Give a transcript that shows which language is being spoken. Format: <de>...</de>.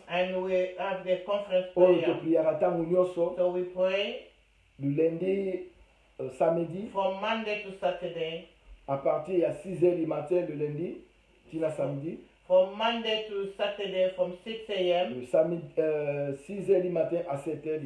<en>and we have the conference</en> <ln>oyo</ln> <en>prayer.</en> <ln>topriaka ntango nyonso</ln> <en>So we pray</en> <fr>du lundi samedi</fr> <en>from Monday to Saturday,</en> <fr>à partir ya 6h du matin le lundi tina samedi</fr> <en>from Monday to Saturday from 6 a.m.,</en> <fr>le samedi 6h du matin à 7h du</fr>